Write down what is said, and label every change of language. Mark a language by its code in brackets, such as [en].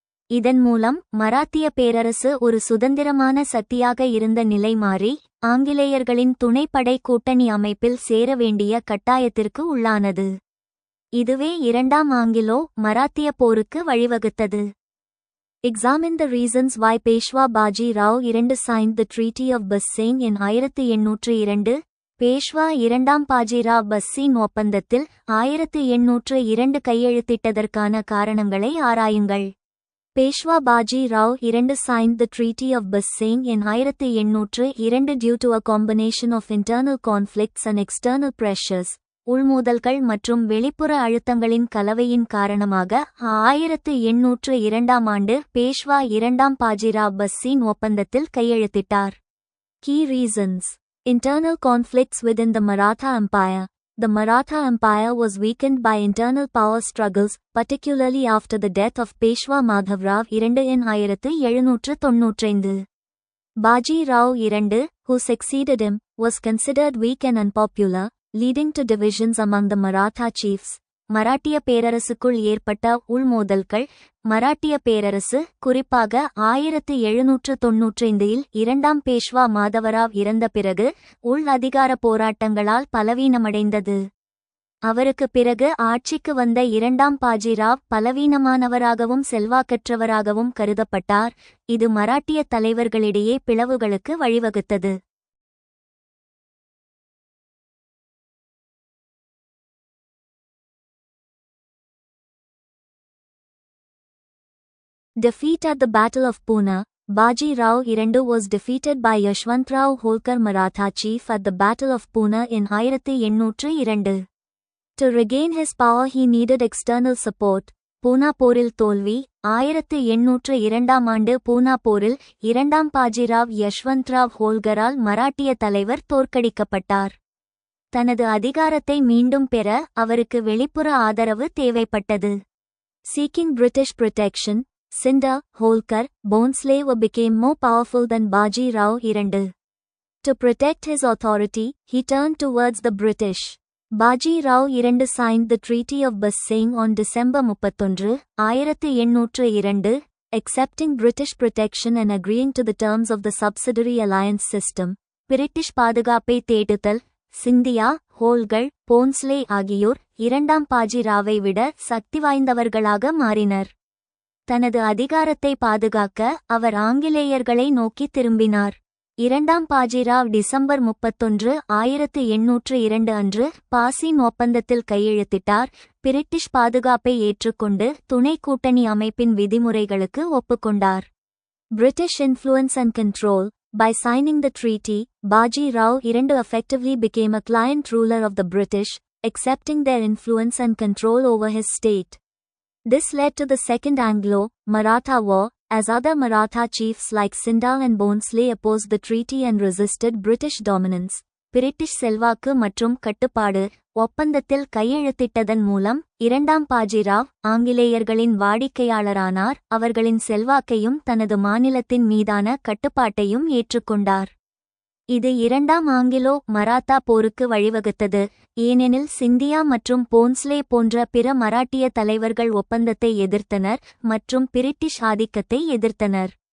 [ta] இதன் மூலம் மராத்திய பேரரசு ஒரு சுதந்திரமான சக்தியாக இருந்த நிலை மாறி ஆங்கிலேயர்களின் துணைப்படை கூட்டணி அமைப்பில் சேர வேண்டிய கட்டாயத்திற்கு உள்ளானது. இதுவே இரண்டாம் ஆங்கிலோ மராத்திய போருக்கு வழிவகுத்தது. [en] Examine the reasons why Peshwa Baji Rao II signed the Treaty of Bassein in 1802. [ta] Peshwa இரண்டாம் பாஜிராவ் பஸ்ஸீன் ஒப்பந்தத்தில் 1802 கையெழுத்திட்டதற்கான காரணங்களை ஆராயுங்கள். [en] Peshwa Baji Rao II signed the Treaty of Bassein in 1802 due to a combination of internal conflicts and external pressures. [ta] உள்மோதல்கள் மற்றும் வெளிப்புற அழுத்தங்களின் கலவையின் காரணமாக 1802 ஆண்டு பேஷ்வா இரண்டாம் பாஜிராவ் பஸ்ஸீன் ஒப்பந்தத்தில் கையெழுத்திட்டார். [en] Key reasons: internal conflicts within the Maratha Empire. The Maratha Empire was weakened by internal power struggles, particularly after the death of Peshwa Madhavrao II in 1795. Baji Rao II, who succeeded him, was considered weak and unpopular, leading to divisions among the Maratha chiefs. [ta] மராட்டிய பேரரசுக்குள் ஏற்பட்ட உள்மோதல்கள். மராட்டிய பேரரசு, குறிப்பாக 1795 இரண்டாம் பேஷ்வா மாதவராவ் இறந்த பிறகு உள் அதிகார போராட்டங்களால் பலவீனமடைந்தது. அவருக்கு பிறகு ஆட்சிக்கு வந்த இரண்டாம் பாஜிராவ் பலவீனமானவராகவும் செல்வாக்கற்றவராகவும் கருதப்பட்டார். இது மராட்டிய தலைவர்களிடையே பிளவுகளுக்கு வழிவகுத்தது. [en] Defeat at the Battle of Pune. Baji Rao II was defeated by Yashwantrao Holkar Maratha chief at the Battle of Pune in 1802. To regain his power he needed external support. [ta] பூனா போரில் தோல்வி. 1802 ஆண்டு பூனா போரில் இரண்டாம் பாஜிராவ் யஷ்வந்த்ராவ் ஹோல்கரால் மராட்டிய தலைவர் தோற்கடிக்கப்பட்டார். தனது அதிகாரத்தை மீண்டும் பெற அவருக்கு வெளிப்புற ஆதரவு தேவைப்பட்டது. [en] Seeking British protection, Sindha, Holkar, Bhonsle became more powerful than Baji Rao II. To protect his authority, he turned towards the British. Baji Rao II signed the Treaty of Bassein on December 31, 1802, accepting British protection and agreeing to the terms of the subsidiary alliance system. [ta] British பாதுகாப்பை தேடுதல். சிந்தியா, ஹோல்கர், போன்ஸ்லே ஆகியோர் இரண்டாம் பாஜி ராவை விட சக்தி வாய்ந்தவர்களாக மாறினர். தனது அதிகாரத்தை பாதுகாக்க அவர் ஆங்கிலேயர்களை நோக்கி திரும்பினார். இரண்டாம் பாஜிராவ் டிசம்பர் 31, 1802 அன்று பாசின் ஒப்பந்தத்தில் கையெழுத்திட்டார். பிரிட்டிஷ் பாதுகாப்பை ஏற்றுக்கொண்டு துணை கூட்டணி அமைப்பின் விதிமுறைகளுக்கு ஒப்புக்கொண்டார். [en] British influence and control. By signing the treaty, Baji Rao II effectively became a client ruler of the British, accepting their influence and control over his state. This led to the Second Anglo-Maratha War, as other Maratha chiefs like Sindha and Bhonsle opposed the treaty and resisted British dominance. [ta] British செல்வாக்கு மற்றும் கட்டுப்பாடு. ஒப்பந்தத்தில் கையெழுத்திட்டதன் மூலம் இரண்டாம் பாஜிராவ் ஆங்கிலேயர்களின் வாடிக்கையாளரானார். அவர்களின் செல்வாக்கையும் தனது மாநிலத்தின் மீதான கட்டுப்பாட்டையும் ஏற்றுக்கொண்டார். இது இரண்டாம் ஆங்கிலோ மராத்தா போருக்கு வழிவகுத்தது, ஏனெனில் சிந்தியா மற்றும் போன்ஸ்லே போன்ற பிற மராட்டிய தலைவர்கள் ஒப்பந்தத்தை எதிர்த்தனர் மற்றும் பிரிட்டிஷ் ஆதிக்கத்தை எதிர்த்தனர்.